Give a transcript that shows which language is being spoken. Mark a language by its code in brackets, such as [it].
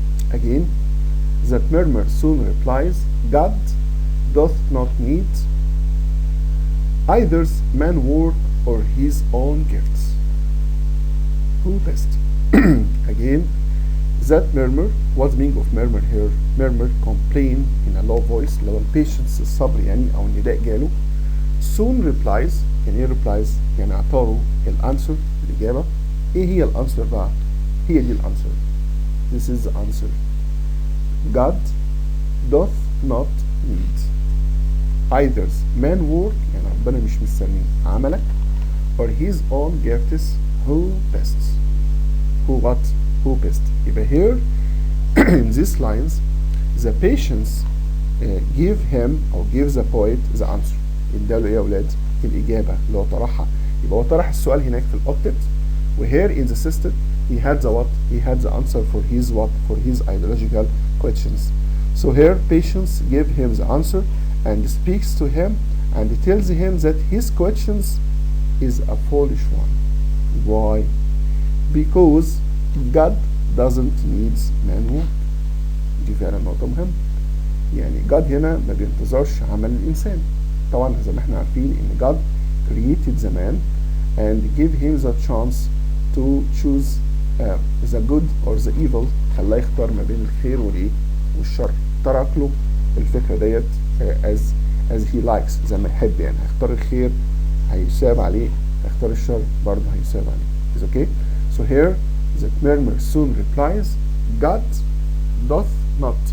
[en] Again, that murmur soon replies, God doth not need either's man work or his own gifts. Who best? Again, that murmur, what's the meaning of murmur here? Murmur, complain in a low voice, [ar] اللي هو البيشنس الصبر يعني أو النداء جاله. Soon replies، يعني ايه replies؟ يعني اعطاله الانسر الإجابة. ايه هي الانسر بقى؟ هي دي الانسر. [en] This is the answer. God doth not need either's man work، [ar] يعني ربنا مش مستني عملك، [en] or his own gifts. Who best? Who what? Who best? يبقى here in these lines the patience give him or give the poet the answer. [ar] اداله ايه يا اولاد؟ الإجابة اللي هو طرحها. يبقى هو طرح السؤال هناك في الأوكتت، و [en] here in the system he had the what? He had the answer for his what? For his ideological questions. So here patience give him the answer and speaks to him and tells him that his questions is a foolish one. Why? Because God doesn't need man work. [ar] دي فعلا نقطة مهمة. يعني God هنا ما بينتظرش عمل الإنسان. طبعا زي ما احنا عارفين إن [en] God created the man and gave him the chance to choose the good or the evil. [ar] خلاه يختار ما بين الخير والإيه والشر. ترك له الفكرة ديت [en] as he likes، [ar] زي ما يحب. يعني هيختار الخير هيساب عليه، هيختار الشر برضه هيساب عليه. [en] Is okay? So here that murmur soon replies, God doth not.